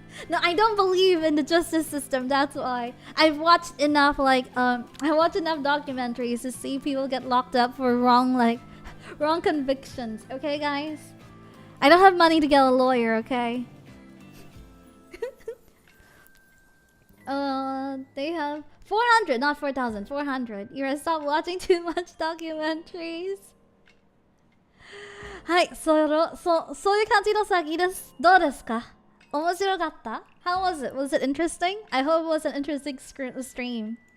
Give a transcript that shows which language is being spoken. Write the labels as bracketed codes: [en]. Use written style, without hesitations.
[en] No, I don't believe in the justice system. That's why I've watched enough documentaries to see people get locked up for wrong convictions. Okay, guys? I don't have money to get a lawyer, okay? They have 400, not 4,000, 400. You're stop watching too much documentaries. [ja] はい、そういう感じの詐欺です。どうですか？面白かった？ [en] How was it? Was it interesting? I hope it was an interesting stream.